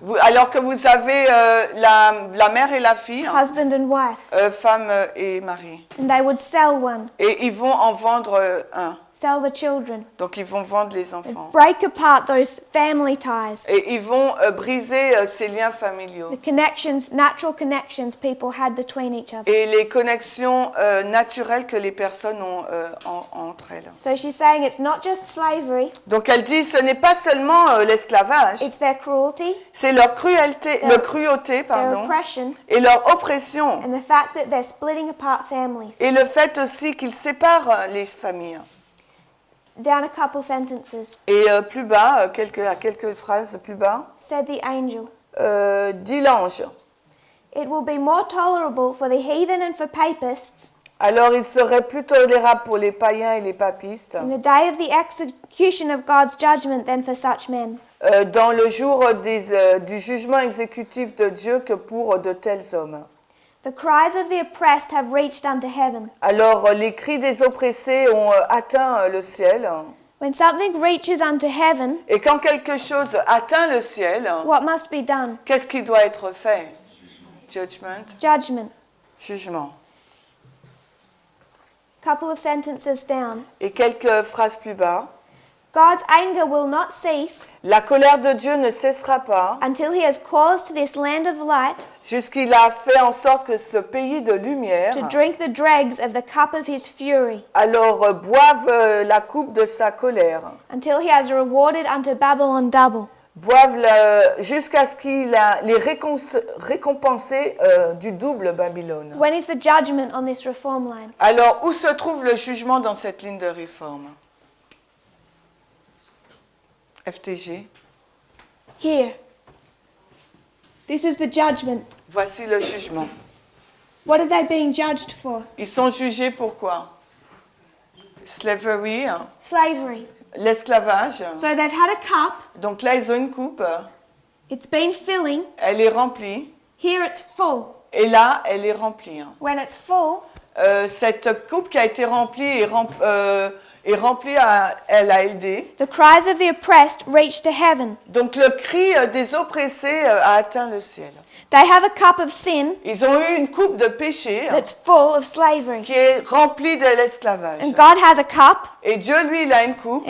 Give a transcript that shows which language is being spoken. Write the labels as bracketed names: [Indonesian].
[French] alors que vous avez la mère et la fille, [English] husband and wife, [French] femme et mari, [English] and they would sell one, [French] et ils vont en vendre un. [English] sell the children, [French] Donc, ils vont vendre les [English] and [French] enfants. [English] break apart those family ties, [French] Et ils vont briser ces liens familiaux. [English] the connections, natural connections people had between each other. [French] Et les connexions naturelles que les personnes ont entre elles. [English] So she's saying it's not just slavery, [French] Donc elle dit, ce n'est pas seulement l'esclavage, [English] it's their cruelty, [French] c'est leur cruauté, [English] their [French] pardon, [English] oppression, [French] et leur oppression. [English] and the fact that they're splitting apart families. [French] Et le fait aussi qu'ils séparent les familles. [English] Down a couple sentences, [French] Et plus bas, quelques phrases plus bas, [English] said the angel, [French] dit l'ange. [English] it will be more tolerable for the heathen and for papists [French] Alors il serait plus tolérable pour les païens et les papistes [English] in the day of the execution of God's judgment than for such men. [French] dans le jour du jugement exécutif de Dieu que pour de tels hommes. [English] The cries of the oppressed have reached unto heaven. [French] Alors les cris des oppressés ont atteint le ciel. [English] When something reaches unto heaven, [French] Et quand quelque chose atteint le ciel, [English] what must be done? [French] qu'est-ce qui doit être fait? [English] Judgment, Judgment. [French] jugement. [English] Couple of sentences down. [French] Et quelques phrases plus bas. [English] God's anger will not cease [French] La colère de Dieu ne cessera pas [English] until he has caused this land of light [French] jusqu'il a fait en sorte que ce pays de lumière [English] to drink the dregs of the cup of his fury, [French] alors boive la coupe de sa colère, [English] until he has rewarded unto Babylon double. [French] boive jusqu'à ce qu'il a les récompensé du double Babylone. [English] When is the judgment on this reform line? [French] Alors où se trouve le jugement dans cette ligne de réforme? [English] FTG. Here. This is the judgment. [French] Voici le jugement. [English] What are they being judged for? [French] Ils sont jugés pour quoi? [English] Slavery, Slavery. [French] l'esclavage. [English] So they've had a cup, [French] Donc là, ils ont une coupe. [English] it's been filling, [French] Elle est remplie. [English] here it's full. [French] Et là, elle est remplie. [English] When it's full, [French] Cette coupe qui a été remplie est remplie à LALD. [English] the cries of the oppressed reach to heaven. [French] Donc le cri des oppressés a atteint le ciel. [English] They have a cup of sin [French] Ils ont eu une coupe de péché [English] that's full of slavery. [French] qui est remplie de l'esclavage. [English] And God has a cup, [French] Et Dieu, lui, il a une coupe